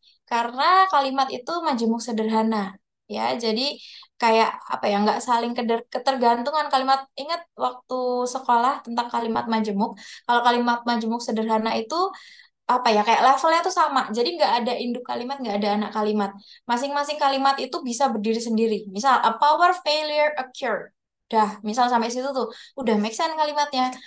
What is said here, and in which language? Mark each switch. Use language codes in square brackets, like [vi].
[id] Karena kalimat itu majemuk sederhana. Ya, jadi kayak apa ya, nggak saling ketergantungan kalimat. Ingat waktu sekolah tentang kalimat majemuk. Kalau kalimat majemuk sederhana itu apa ya, kayak levelnya tuh sama. Jadi nggak ada induk kalimat, nggak ada anak kalimat. Masing-masing kalimat itu bisa berdiri sendiri. [en] Misal a power failure occurred. [id] Udah, misal sampai situ tuh udah make sense kalimatnya.